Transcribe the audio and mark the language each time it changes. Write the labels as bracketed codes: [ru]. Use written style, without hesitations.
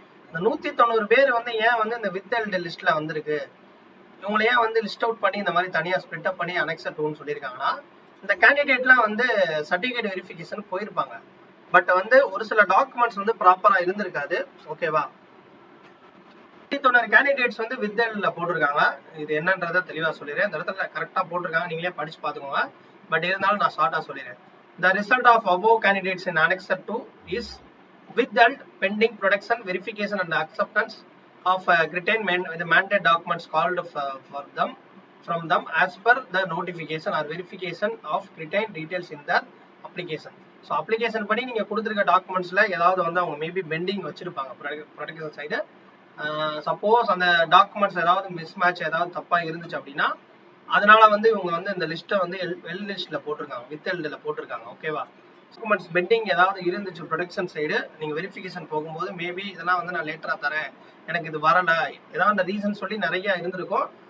[ta] இந்த 190 பேர் வந்து ஏன் வந்து இந்த வித் எல்டு லிஸ்ட்ல வந்திருக்கு, இவங்களை ஏன் வந்து லிஸ்ட் அவுட் பண்ணி இந்த மாதிரி தனியா ஸ்பிளிட் அப் பண்ணி அனெக்சர் 2ன்னு சொல்லியிருக்காங்கன்னா, இந்த கேண்டிடேட்லாம் வந்து சர்டிஃபிகேட் வெரிஃபிகேஷன் போயிருப்பாங்க. பட் வந்து ஒரு சில டாக்குமெண்ட்ஸ் வந்து ப்ராப்பரா இருந்திருக்காது, ஓகேவா? 190 கேண்டிடேட்ஸ் வந்து வித் எல்டுல போட்டிருக்காங்க. இது என்னன்றதை தெளிவா சொல்லிடுறேன். இந்த இடத்துல கரெக்டா போட்டிருக்காங்க, நீங்களே படிச்சு பாத்துக்கோங்க. பட் இருந்தாலும் நான் ஷார்ட்டா சொல்லிடுறேன். [en] The result of above candidates in Annexer 2 is withheld pending production, verification and acceptance of the mandate documents called from them as per the notification or verification of retained details in the application. [ta] So application படி நீங்க கொடுத்துருக்க டாக்குமெண்ட்ஸ்ல ஏதாவது வந்து அவங்க maybe bending வச்சிருப்பாங்க production side. Suppose அந்த documents ஏதாவது miss match ஏதாவது தப்பா இருந்துச்சு அப்படின்னா அதனால வந்து இவங்க வந்து இந்த லிஸ்ட்டை வந்து எல் லிஸ்ட்ல போட்டிருக்காங்க, வித் எல்டுல போட்டிருக்காங்க, ஓகேவா? டாக்குமெண்ட்ஸ் பெண்டிங் ஏதாவது இருந்துச்சு ப்ரொடக்ஷன் சைடு, நீங்க வெரிஃபிகேஷன் போகும்போது மேபி இதெல்லாம் வந்து நான் லேட்டரா தரேன், எனக்கு இது வரல, ஏதாவது ரீசன் சொல்லி நிறைய இருந்திருக்கும்.